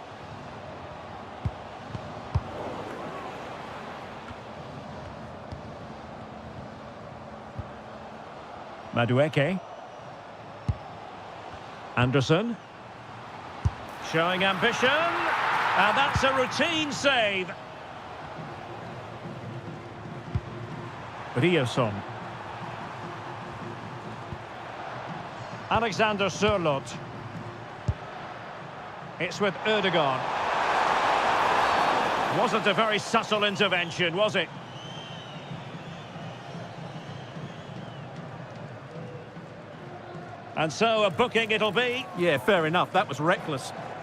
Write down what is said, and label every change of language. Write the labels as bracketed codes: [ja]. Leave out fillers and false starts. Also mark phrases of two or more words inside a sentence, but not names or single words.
[en] Madueke. Anderson. Showing ambition. And that's a routine save. Ryerson. Alexander Sørloth. It's with Ødegaard. Wasn't a very subtle intervention, was it? And so a booking it'll be. Yeah, fair enough. That was reckless.